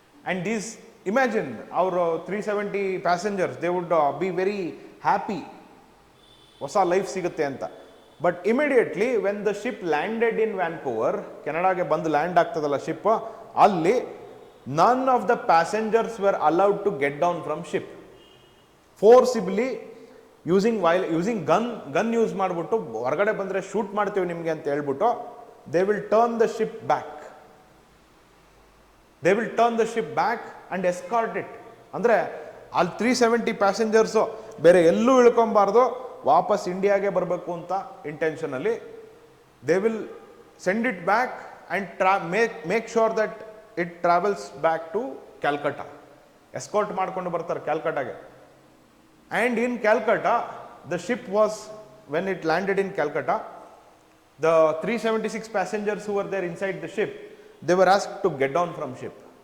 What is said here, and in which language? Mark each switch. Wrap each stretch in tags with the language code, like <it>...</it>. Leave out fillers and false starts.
<en>And these, imagine, our 370 passengers, they would be very happy,</en> <kn>ಹೊಸ life ಸಿಗುತ್ತೆ ಅಂತ.</kn> <en>but immediately when the ship landed in Vancouver,</en> <kn>ಕೆನಡಾಗೆ ಬಂದು land ಆಗ್ತದಲ್ಲ ship, ಅಲ್ಲಿ</kn> <en>None of the passengers were allowed to get down from ship. Forcibly using gun use ಮಾಡಿಬಿಟ್ಟು,</en> <kn>ಹೊರಗಡೆ ಬಂದರೆ shoot ಮಾಡ್ತೀವಿ ನಿಮಗೆ ಅಂತ ಹೇಳ್ಬಿಟ್ಟು,</kn> <en>They will turn the ship back. They will turn the ship back and escort it.</en> <kn>ಅಂದರೆ ಅಲ್ಲಿ 370 passengers ಬೇರೆ ಎಲ್ಲೂ ಇಳ್ಕೊಬಾರ್ದು, ವಾಪಸ್ ಇಂಡಿಯಾಗೆ ಬರಬೇಕು ಅಂತ ಇಂಟೆನ್ಷನಲ್ಲಿ</kn> <en>They will send it back and make sure that it travels back to Calcutta.</en> <kn>Escort ಮಾಡಿಕೊಂಡು ಬರ್ತಾರೆ ಕ್ಯಾಲ್ಕಟಾಗೆ.</kn> <en>And in Calcutta the ship was, when it landed in Calcutta, the 376 passengers who were there inside the ship, they were asked to get down from ship.</en>